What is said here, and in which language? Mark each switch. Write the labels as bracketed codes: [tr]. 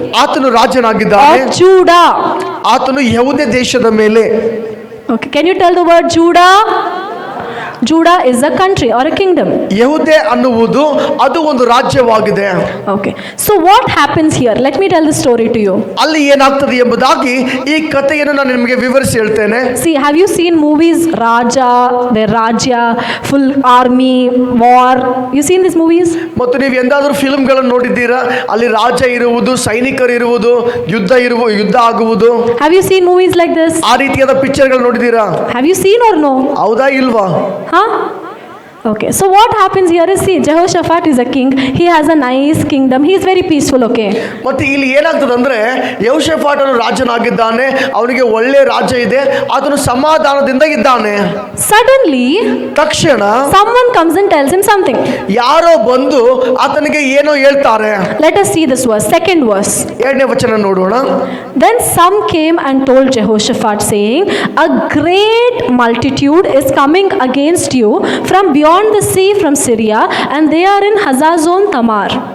[kn] ಆತನು ರಾಜನಾಗಿದ್ದಾನೆ. [en] of Judah. [kn] ಆತನು ಯೆಹೂದ ದೇಶದ ಮೇಲೆ. [en] Okay, can you tell the word Judah? Judah is a country or a kingdom. [kn] ಯೆಹೂದೆ ಅನ್ನುವುದು ಅದು ಒಂದು ರಾಜ್ಯವಾಗಿದೆ. [en] Okay, so what happens here? Let me tell the story to you. [kn] ಅಲ್ಲಿ ಏನಾಗ್ತದೆ ಎಂಬುದಾಗಿ ಈ ಕಥೆಯನ್ನು ನಾನು ನಿಮಗೆ ವಿವರಿಸಿ ಹೇಳ್ತೇನೆ. [en] See, have you seen movies Raja, the Rajya, full army, war? You seen these movies? [kn] ಮತ್ತು ನೀವು ಎಂದಾದರೂ ಫಿಲ್ಮ್ಗಳನ್ನು ನೋಡಿದ್ದೀರಾ? ಅಲ್ಲಿ ರಾಜ ಇರುವುದು, ಸೈನಿಕರು ಇರುವುದು, ಯುದ್ಧ ಆಗುವುದು. [en] Have you seen movies like this? [kn] ಆ ರೀತಿಯಾದ ಪಿಕ್ಚರ್ಗಳು ನೋಡಿದ್ದೀರಾ? [en] Have you seen or no? [kn] ಹೌದಾ ಇಲ್ವಾ? Huh? [en] Okay, so what happens here is, see, Jehoshaphat is a king. He has a nice kingdom. He is very peaceful, okay? [kn] ಮತ್ತೆ ಇಲ್ಲಿ ಏನಾಗ್ತದೆ ಅಂದ್ರೆ ಯೆಹೋಷಾಫಾಟನು ರಾಜನಾಗಿದ್ದಾನೆ, ಅವನಿಗೆ ಒಳ್ಳೆ ರಾಜ್ಯ ಇದೆ, ಆತನು ಸಮಾಧಾನದಿಂದ ಇದ್ದಾನೆ. [en] Suddenly, [kn] ತಕ್ಷಣ [en] someone comes and tells him something. [kn] ಯಾರೋ ಬಂದು ಆತನಿಗೆ ಏನೋ ಹೇಳ್ತಾರೆ. [en] Let us see this verse, second verse. [kn] 2ನೇ ವಚನ ನೋಡೋಣ. [en] Then some came and told Jehoshaphat, saying, a great multitude is coming against you from beyond the sea, from Syria, and they are in Hazazon Tamar.